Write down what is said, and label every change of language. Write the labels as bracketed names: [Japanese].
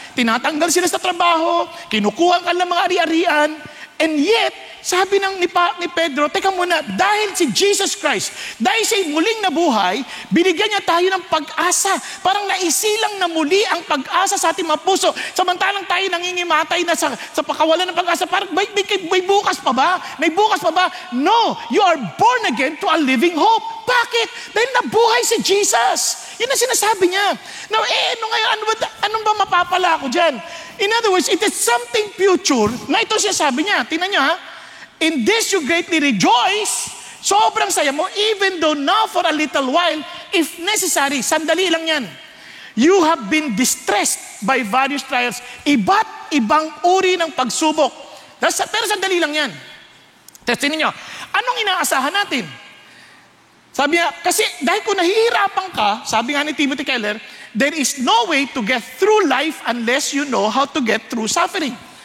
[Filipino] Tinatanggal sila sa trabaho, kinukuha ka ng mga ari-arian, and yet, sabi ni Pedro, teka muna, dahil si Jesus Christ, dahil siya muling nabuhay, binigyan niya tayo ng pag-asa. Parang naisilang na muli ang pag-asa sa ating mga puso. Samantalang tayo nangingimatay na sa pakawalan ng pag-asa. Parang may bukas pa ba? May bukas pa ba? [English] No, you are born again to a living hope. [Filipino] Bakit? Dahil nabuhay si Jesus. Yun ang sinasabi niya. Now, ano ba mapapala ko dyan? [English] In other words, it is something future [Filipino] na ito siya sabi niya. Tingnan niyo ha. [English] In this you greatly rejoice. [Filipino] Sobrang saya mo, [English] even though now for a little while, if necessary, [Filipino] sandali lang yan. [English] You have been distressed by various trials. [Filipino] Iba't ibang uri ng pagsubok. Pero sandali lang yan. Testin niyo. Anong inaasahan natin? Sabi niya, kasi dahil kung nahihirapan ka, sabi nga ni Timothy Keller, [English] there is no way to get through life unless you know how to get through suffering.